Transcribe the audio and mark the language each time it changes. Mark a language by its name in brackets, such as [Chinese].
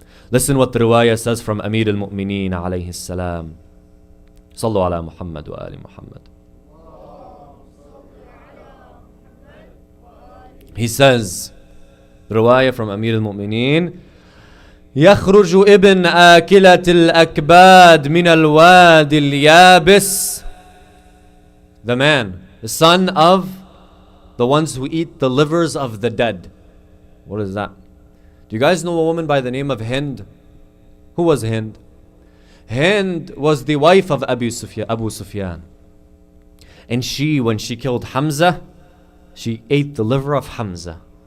[English] Listen what the riwayah says from Amir al-Mu'mineen alayhi salam. [Arabic] Sallu ala Muhammad wa ali Muhammad. [English] He says, the riwayah from Amir al-Mu'mineen, [Arabic] يخرج ابن آكلة الأكباد من الوادي اليابس. [English] The man, the son of the ones who eat the livers of the dead. What is that? Do you guys know a woman by the name of Hind? Who was Hind? Hind was the wife of Abu Sufyan. And she, when she killed Hamza, she ate the liver of Hamza.